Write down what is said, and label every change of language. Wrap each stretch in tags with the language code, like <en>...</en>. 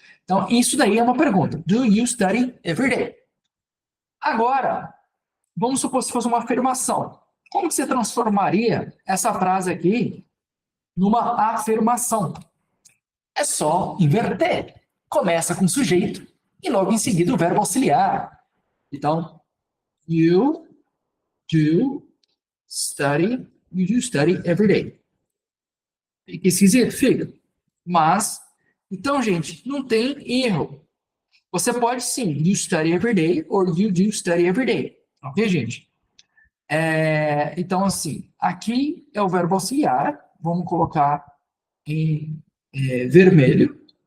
<pt>Então, isso daí é uma pergunta.</pt> <en>Do you study every day?</en> <pt>Agora, vamos supor se fosse uma afirmação. Como que você transformaria essa frase aqui numa afirmação? É só inverter. Começa com sujeito e logo em seguida o verbo auxiliar. Então,</pt> <en>you do study every day.</en> <pt>Fica esquisito? Fica. Mas, então, gente, não tem erro. Você pode sim,</pt> <en>you study every day or you do study every day.</en> <pt>Ok, gente? Então, assim, aqui é o verbo auxiliar. Vamos colocar em vermelho.</pt>